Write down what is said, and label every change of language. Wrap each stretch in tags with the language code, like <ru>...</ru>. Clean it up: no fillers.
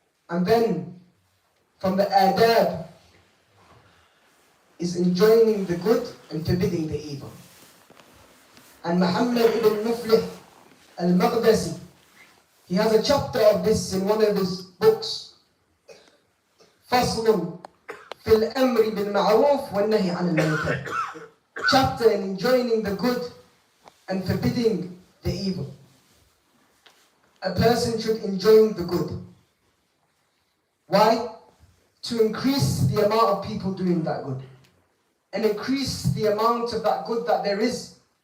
<en>And then from the adab is enjoining the good and forbidding the evil. And Muhammad ibn Muflih al-Maqdisi, he has a chapter of this in one of his books.</en> <ar>فصل في الأمر بالمعروف والنهي عن المنكر.</ar> <en>Chapter in enjoining the good and forbidding the evil. A person should enjoy the good. Why? To increase the amount of people doing that good. And increase the amount of that good that there is.</en>